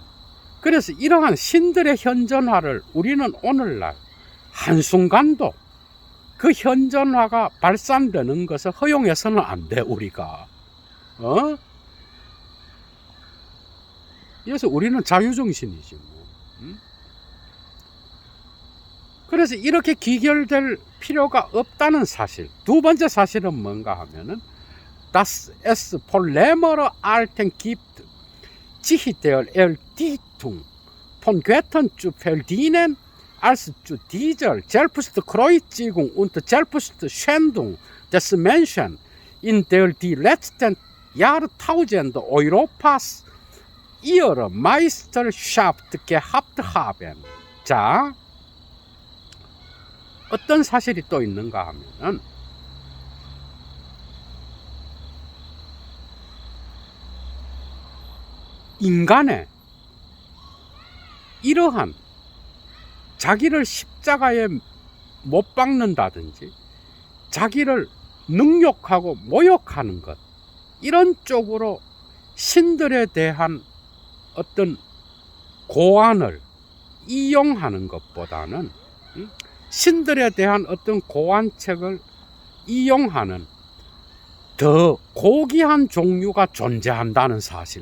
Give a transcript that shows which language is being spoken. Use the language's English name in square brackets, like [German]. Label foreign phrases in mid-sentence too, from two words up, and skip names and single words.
[Korean] 그래서 이러한 신들의 현존화를 우리는 오늘날 한순간도 그 현존화가 발산되는 것을 허용해서는 안 돼, 우리가. 그래서 우리는 자유정신이지 뭐. 그래서 이렇게 귀결될 필요가 없다는 사실. 두 번째 사실은 뭔가 하면은 [German] Das es von lämmerer Alten gibt, sich der Erdichtung von Göttern zu verdienen, als zu dieser Selbstkreuzigung und Selbstschändung des Menschen, in der die letzten Jahrtausende Europas ihre Meisterschaft gehabt haben. [Korean] 자, 어떤 사실이 또 있는가 하면은 인간의 이러한 자기를 십자가에 못 박는다든지 자기를 능욕하고 모욕하는 것, 이런 쪽으로 신들에 대한 어떤 고안을 이용하는 것보다는 신들에 대한 어떤 고안책을 이용하는 더 고귀한 종류가 존재한다는 사실.